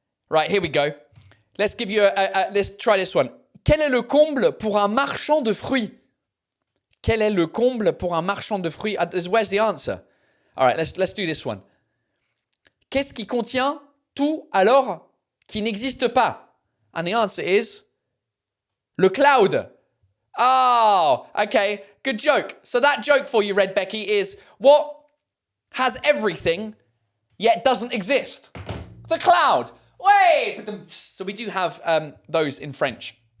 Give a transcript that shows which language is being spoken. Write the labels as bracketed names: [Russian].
[English] Right, here we go. Let's give you let's try this one. [French] Quel est le comble pour un marchand de fruits? Quel est le comble pour un marchand de fruits? [English] Where's the answer? All right, let's do this one. [French] Qu'est-ce qui contient tout alors qui n'existe pas? [English] And the answer is [French] le cloud. [English] Oh, okay. Good joke. So that joke for you, Red Becky, is what has everything yet doesn't exist? The cloud. Wait. So we do have those in French.